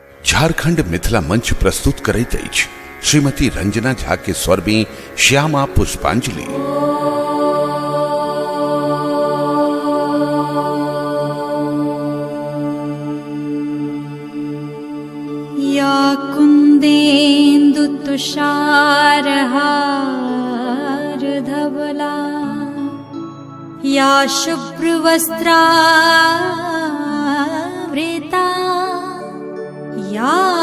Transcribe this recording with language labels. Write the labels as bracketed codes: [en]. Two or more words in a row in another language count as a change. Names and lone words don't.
[mai] झारखंड मिथिला मंच प्रस्तुत करैत अछि श्रीमती रंजना झा के स्वर में श्यामा पुष्पांजलि। [sa] या कुंदेन्दु तुषारहार धवला या शुभ्रवस्त्रावृता या